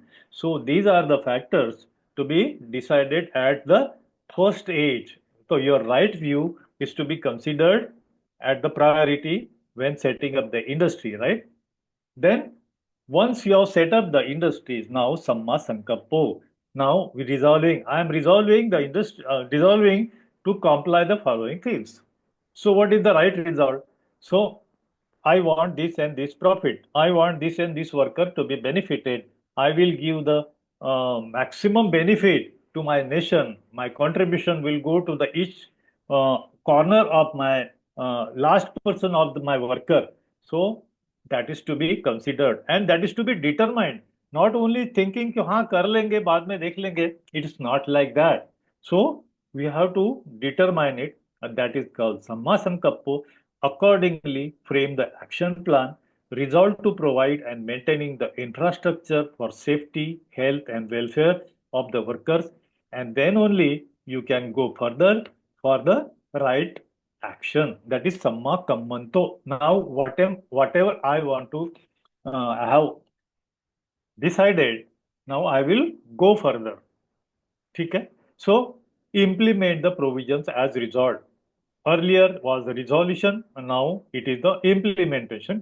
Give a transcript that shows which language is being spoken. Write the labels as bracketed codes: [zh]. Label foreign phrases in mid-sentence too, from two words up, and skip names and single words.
[en] So these are the factors to be decided at the first age. So your right view is to be considered at the priority when setting up the industry, right? Then, once you have set up the industries, now [pi] samma sankappo. [en] Now I am resolving the industry, resolving to comply the following things. So, what is the right result? So, I want this and this profit. I want this and this worker to be benefited. I will give the maximum benefit to my nation. My contribution will go to the each corner of my last person of my worker. So that is to be considered and that is to be determined. Not only thinking [hi] कि हाँ कर लेंगे बाद में देख लेंगे. [en] It is not like that. So we have to determine it, and that is called [pi] samma sankappo. [en] Accordingly, frame the action plan, resolve to provide and maintaining the infrastructure for safety, health, and welfare of the workers, and then only you can go further for the right action. That is [pi] samma kammanto. [en] Now, whatever I want to have decided, now I will go further. Okay? So, implement the provisions as resolved. Earlier was the resolution, and now it is the implementation.